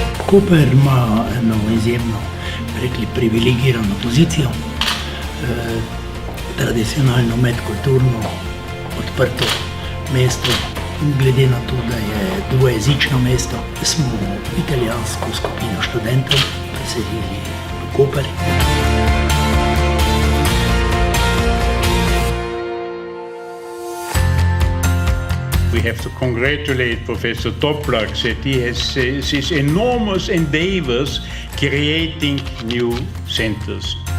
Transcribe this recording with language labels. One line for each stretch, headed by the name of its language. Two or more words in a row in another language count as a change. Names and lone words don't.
Slovenian: Koper ima eno izjemno, rekli, privilegirano pozicijo, tradicionalno medkulturno odprto mesto. Glede na to, da je dvojezično mesto, smo italijansko skupino študentov preselili v Koper.
English: We have to congratulate Professor Toplak that he has these enormous endeavors creating new centers.